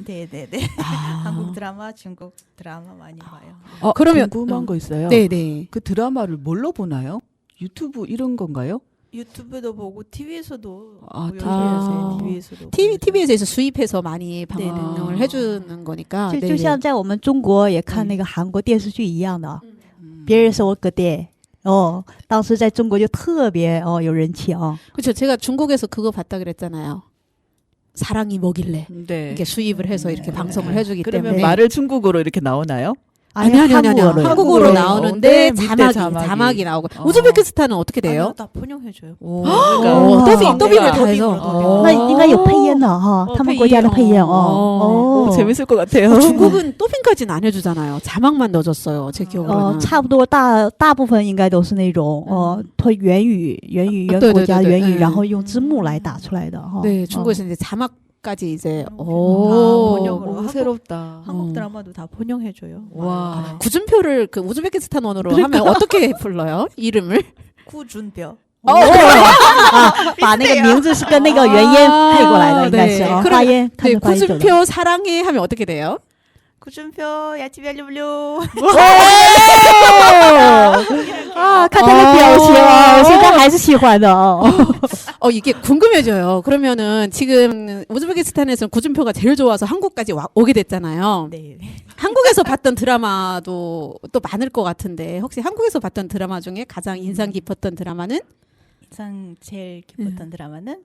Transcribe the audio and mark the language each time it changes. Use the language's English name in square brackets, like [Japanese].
[Korean] 네네네. 한국 드라마, 중국 드라마 많이 봐요. 그러면 궁금한 거 있어요. 네네. 그 드라마를 뭘로 보나요? 유튜브 이런 건가요? 유튜브도 보고 TV에서도 TV에서. TV에서 수입해서 많이 네네. 방송을 해주는 거니까. [Chinese] 就 [Korean] 네네. [Chinese] 就像在我们中国也看那个韩国电视剧一样的，别人说个电当时在中国就特别有人气啊。 [Korean] 그렇죠. 제가 중국에서 그거 봤다 그랬잖아요. 사랑이 뭐길래 네. 이렇게 수입을 해서 이렇게 방송을 해주기 그러면 때문에. 말을 중국어로 이렇게 나오나요? 아니. 한국어로. 한국어로 나오는데 네, 밑에 자막이 나오고. 우즈베키스탄은 어떻게 돼요? 아니요, 다 번역해줘요. 오, 더빙을 다 해서. 더빙으로. [Chinese] 那应该有配音的哈，他们国家的配音哦。 [Korean] 오, 재밌을 것 같아요. 중국은 더빙까지는 안 해주잖아요. 자막만 넣어줬어요. 제 기억으로는. [Chinese] 差不多大部分应该都是那种它原对国家原语，嗯然后用字幕来打出来的哈。 [Korean] 네, 중국에서 이제 자막까지 이제 번역으로. 오, 새롭다. 한국 드라마도 다 번역해줘요. 와. 구준표를 그 우즈베키스탄 언어로 하면 어떻게 불러요? 이름을? 구준표. [Chinese] 把那个名字是跟那个原音配过来的，应该是 [Korean] 네. [Chinese] 发音，看 [Korean] 네, [Chinese] 着发音准的。 [Korean] 구준표 사랑해 하면 어떻게 돼요? [Russian] 구준표 야치별 류류. [Chinese] 啊，看他的表情啊，我现在还是喜欢的哦。 [Korean] 이게 궁금해져요. 그러면은 지금 우즈베키스탄에서는 구준표가 제일 좋아서 한국까지 오게 됐잖아요. 네. 한국에서 봤던 드라마도 또 많을 것 같은데 혹시 한국에서 봤던 드라마 중에 가장 인상 깊었던 드라마는? 인상 제일 깊었던 드라마는